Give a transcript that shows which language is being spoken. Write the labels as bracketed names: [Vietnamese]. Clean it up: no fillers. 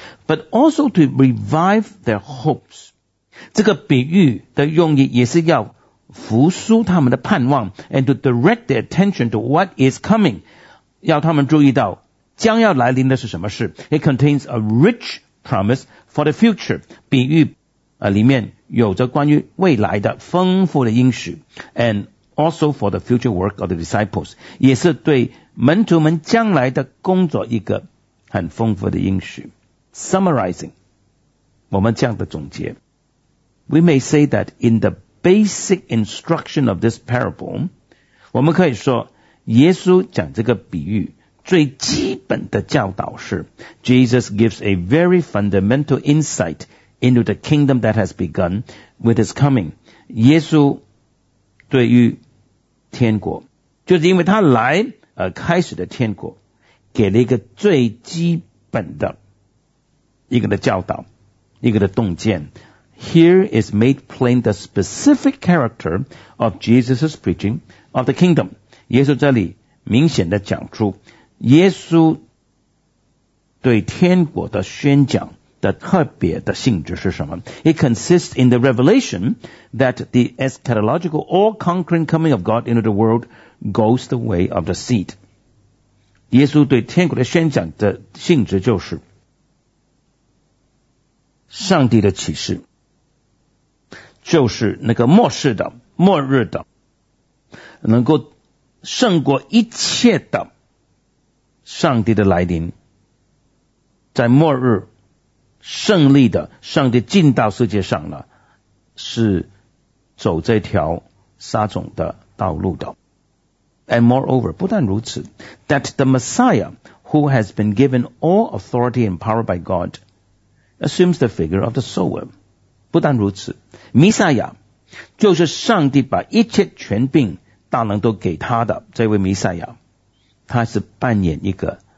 [English] But also to revive their hopes. [Chinese] 这个比喻的用意也是要复苏他们的盼望 [English] and to direct their attention to what is coming. [Chinese] 要他们注意到将要来临的是什么事。 [English] It contains a rich promise for the future. [Chinese] 比喻里面有着关于未来的丰富的应许 [English] and also for the future work of the disciples. [Chinese] 也是对门徒们将来的工作一个很丰富的应许。 [English] Summarizing, [Chinese] 我们这样的总结， [English] we may say that in the basic instruction of this parable, [Chinese] 我们可以说耶稣讲这个比喻最基本的教导是 [English] Jesus gives a very fundamental insight into the kingdom that has begun with his coming. [Chinese] 耶稣对于天国，就是因为他来而开始的天国，给了一个最基本的一个的教导，一个的洞见。 [English] Here is made plain the specific character of Jesus' preaching of the kingdom. [Chinese] 耶稣这里明显的讲出耶稣对天国的宣讲的特别的性质是什么。 [English] It consists in the revelation that the eschatological all-conquering coming of God into the world goes the way of the seed. [Chinese] 耶稣对天国的宣讲的性质就是上帝的启示，就是那个末世的末日的能够胜过一切的上帝的来临，在末日胜利的上帝进到世界上了，是走这条撒种的道路的。 [English] And moreover, [Chinese] 不但如此， [English] that the Messiah who has been given all authority and power by GodAssumes the figure of the sower. [Chinese] 不但如此，弥赛亚就是上帝把一切权柄大能都给他的这位弥赛亚，他是扮演一个